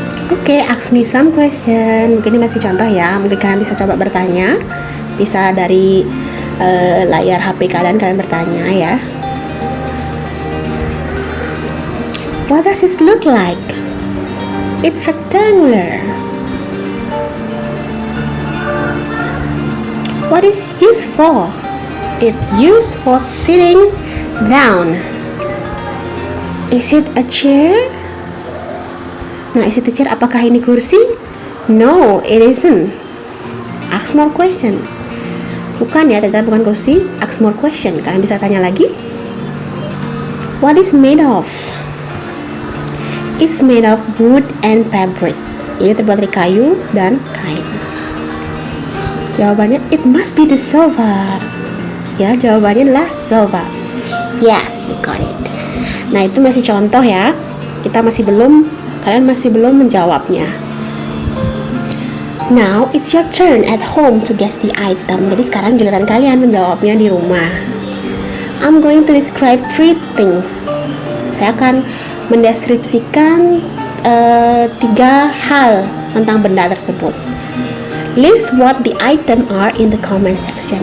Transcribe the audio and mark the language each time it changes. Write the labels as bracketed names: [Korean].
[English] Oke, ask me some question. [Indonesian] Mungkin ini masih contoh ya. Mungkin kalian bisa coba bertanya. Bisa dari layar HP kalian bertanya ya. [English] What does it look like? It's rectangular. What is used for? It's used for sitting down. Is it a chair? Nah, is it a chair? Apakah ini kursi? No, it isn't. Ask more question. [Indonesian] Bukan ya, ternyata bukan kursi. Ask more question. Kalian bisa tanya lagi. What is made of? [English] It's made of wood and fabric. [Indonesian] Ini terbuat dari kayu dan kain. Jawabannya, it must be the sofa. Ya, jawabannya adalah sofa. Yes, you got it. Nah, itu masih contoh ya. Kalian masih belum menjawabnya. [English] Now, it's your turn at home to guess the item. Jadi sekarang giliran kalian menjawabnya di rumah. I'm going to describe 3 things. [Indonesian] Saya akan mendeskripsikan 3 hal tentang benda tersebut. [English] List what the item are in the comment section.